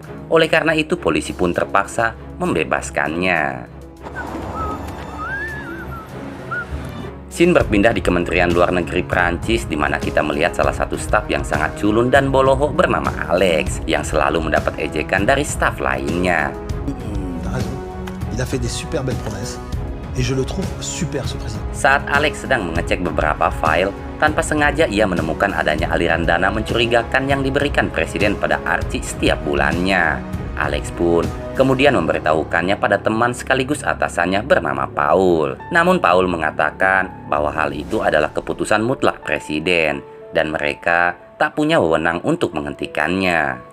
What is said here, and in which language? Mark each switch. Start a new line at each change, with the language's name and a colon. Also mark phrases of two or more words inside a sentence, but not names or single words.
Indonesian: Oleh karena itu, polisi pun terpaksa membebaskannya. Scene berpindah di Kementerian Luar Negeri Prancis di mana kita melihat salah satu staf yang sangat culun dan bolohok bernama Alex yang selalu mendapat ejekan dari staf lainnya.
French: Il a fait des super belles promesses et je le trouve super ce président.
Indonesian: Saat Alex sedang mengecek beberapa file, tanpa sengaja ia menemukan adanya aliran dana mencurigakan yang diberikan presiden pada Archie setiap bulannya. Alex pun kemudian memberitahukannya pada teman sekaligus atasannya bernama Paul. Namun Paul mengatakan bahwa hal itu adalah keputusan mutlak presiden dan mereka tak punya wewenang untuk menghentikannya.